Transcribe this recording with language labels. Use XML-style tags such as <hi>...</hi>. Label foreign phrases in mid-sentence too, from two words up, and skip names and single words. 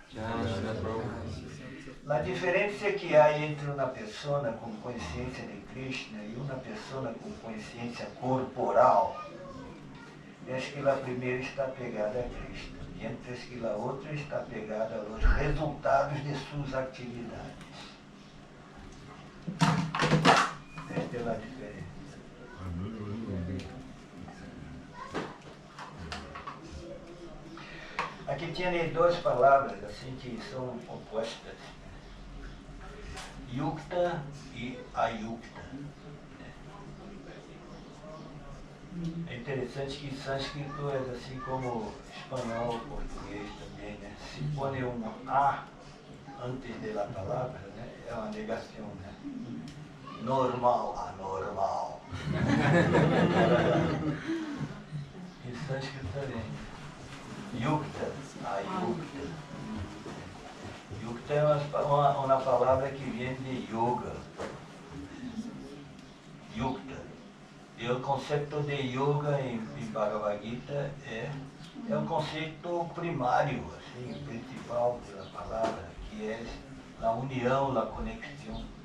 <es>La diferencia que hay entre una persona con conciencia de Krishna y una persona con conciencia corporal es que la primera está pegada a Krishna, mientras que la otra está pegada a los resultados de sus actividades. Esta es la diferencia.</es> <pt>Aqui tem duas palavras assim que são opostas, yukta e ayukta. É interessante que sânscrito é assim como espanhol, português também, né? Se põe um A antes da palavra, né? É uma negação, né? Normal, anormal. Em sânscrito também.</pt> <sa>Yukta, ayukta.</sa> <pt>Yukta é uma palavra que vem de yoga. Yukta. E o conceito de yoga em Bhagavad Gita é um conceito primário, assim, principal da palavra, que é a união, a conexão.</pt>